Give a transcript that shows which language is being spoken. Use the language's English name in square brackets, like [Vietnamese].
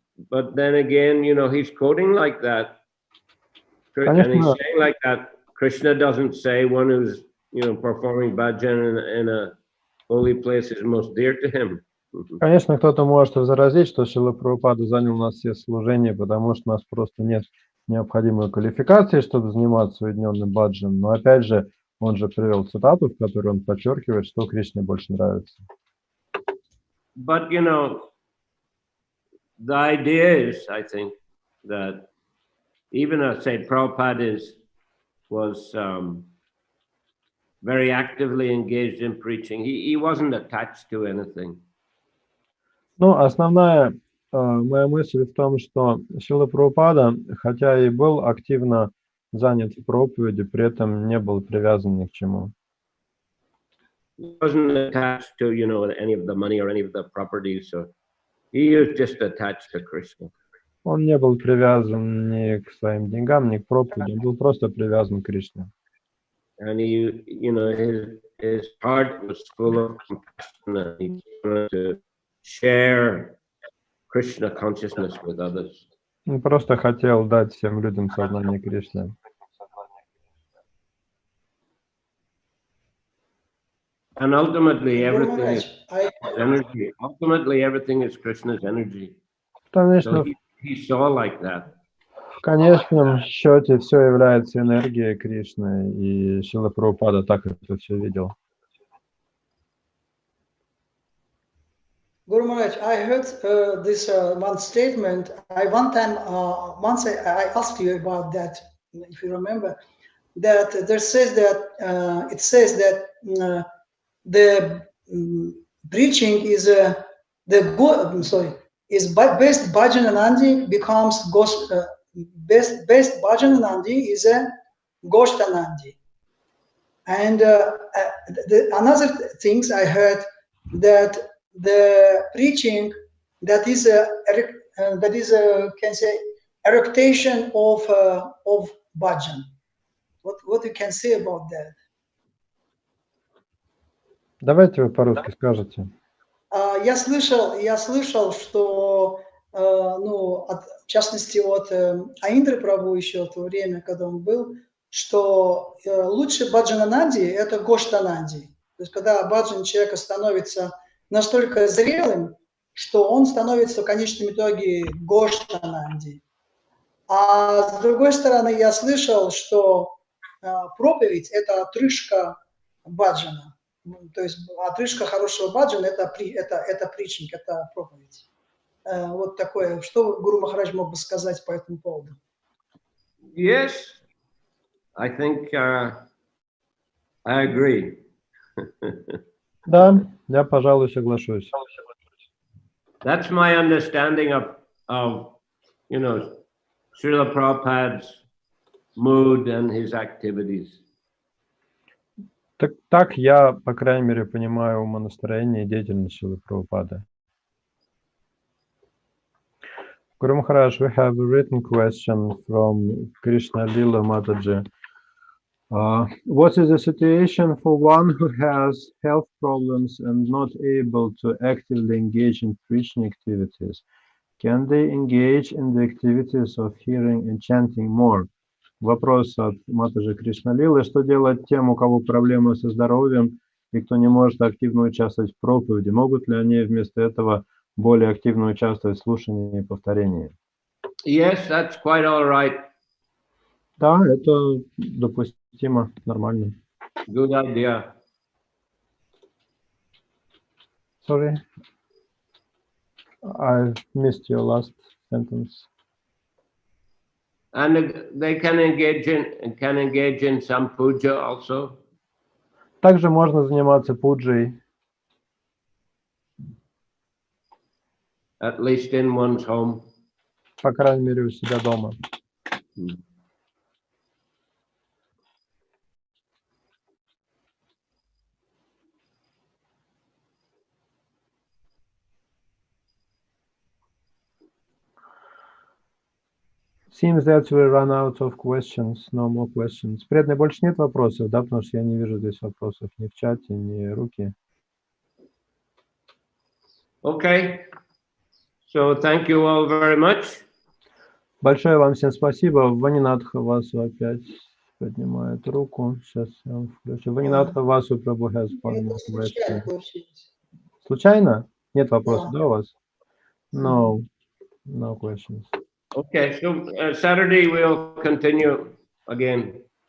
[English] But then again, you know, he's quoting like that. And he's saying like that. Krishna doesn't say one who's, you know, performing bhajan in a holy place is most dear to him. [Russian] Конечно, кто-то может возразить, что Шрила Прабхупада занял у нас все служения, потому что у нас просто нет необходимой квалификации, чтобы заниматься уединенным баджаном. Но опять же, он же привел цитату, в которой он подчеркивает, что Кришне больше нравится. [English] But, you know, the idea is, I think, that even as, say, Prabhupada was very actively engaged in preaching, he wasn't attached to anything. [Russian] Ну, основная моя мысль в том, что Шрила Прабхупада, хотя и был активно занят в проповеди, при этом не был привязан ни к чему. [English] He wasn't attached to, you know, any of the money or any of the properties, so he was just attached to Krishna. [Russian] Он не был привязан ни к своим деньгам, ни к проповеди, он был просто привязан к Кришне. [English] And he, you know, his heart was full of compassion, and he wanted to share Krishna consciousness with others. [Russian] Он просто хотел дать всем людям сознание Кришны. [English] And ultimately, everything is energy. Ultimately, everything is Krishna's energy. [Russian] Конечно, [English] So he saw like that. [Russian] В конечном счете все является энергией Кришны, и Шрила Прабхупада так это все видел. [English] Guru Maharaj, I heard this one statement. Once I asked you about that, if you remember, that there says that it says that the preaching is is best Bhajananandi becomes best Bhajananandi is a Goshtanandi. And another things I heard that the preaching that is can say eructation of bhajan. What you can say about that? [Russian] Давайте вы по-русски скажете. Я слышал, что в частности от Аиндры Прабху еще в то время, когда он был, что лучше баджанананди – это гоштананди. То есть когда баджан человека становится настолько зрелым, что он становится в конечном итоге гоштананди. А с другой стороны, я слышал, что проповедь – это отрыжка баджана. То есть отрыжка хорошего баджана – это притчинг, это проповедь. Вот такое. Что Гуру Махарадж мог бы сказать по этому поводу? [English] Yes, I think I agree. [Russian] Да, я, пожалуй, соглашусь. [English] That's my understanding of Srila Prabhupada's mood and his activities. [Russian] Так я, по крайней мере, понимаю умонастроение и деятельность Шрилы Прабхупады. [English] Guru Maharaj, we have a written question from Krishna-lila Mataji. What is the situation for one who has health problems and not able to actively engage in preaching activities? Can they engage in the activities of hearing and chanting more? [Russian] Вопрос от Матаджи Кришна-лилы. Что делать тем, у кого проблемы со здоровьем и кто не может активно участвовать в проповеди? Могут ли они вместо этого более активно участвовать в слушании и повторении? [English] Yes, that's quite all right. [Russian] Да, это допустимо, нормально. [English] Good idea. Sorry, I missed your last sentence. And they can engage in some puja also. [Russian] Также можно заниматься пуджей. [English] At least in one's home. [Russian] По крайней мере, у себя дома. [English] Seems that we run out of questions. No more questions. [Russian] Преданный, больше нет вопросов, да? Потому что я не вижу здесь вопросов ни в чате, ни руки. [English] Okay. So thank you all very much. [Russian] Большое вам всем спасибо. Ванинатха Васу опять поднимает руку. Сейчас я вам включу. [English] Ванинатха Васу Прабху has one more question. [Russian] Случайно? Нет вопросов, да, у вас? [English] No questions. Okay, so Saturday we'll continue again.